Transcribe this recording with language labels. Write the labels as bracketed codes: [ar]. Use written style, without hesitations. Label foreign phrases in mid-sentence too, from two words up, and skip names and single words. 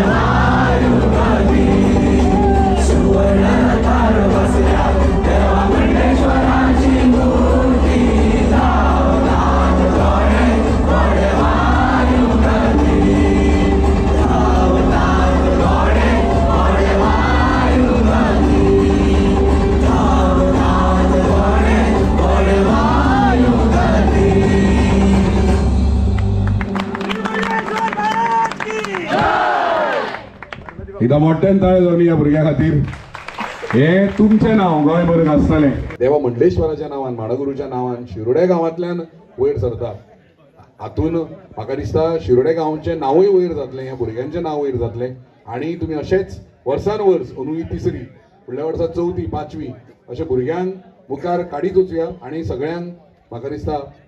[kok] मारू गती सुवर्ण तार बसला देवा मंडेश्वराची मूर्ती धावतात घोडे घोडे मारू गती धावतात घोडे घोडे मारू गती धावतात घोडे घोडे मारू गती एकदा मोठ्यान ताळे जावन या भुरग्या खातीर हे तुमचें नांव गोंयभर आसतलें. देवा मंडलेश्वराच्या नांवान माडगुरूच्या नांवान शिरोडे गांवांतल्यान वयर सरता. हातून म्हाका दिसता शिरोडे गांवचें नांवूय वयर जातलें, ह्या भुरग्यांचें नांव वयर जातलें आनी तुमी अशेंच वर्सान वर्स अंदूय तिसरी फुडल्या वर्सा चवथी पांचवी अशें भुरग्यांक मुखार काडीत वचुया आनी सगळ्यांक म्हाका दिसता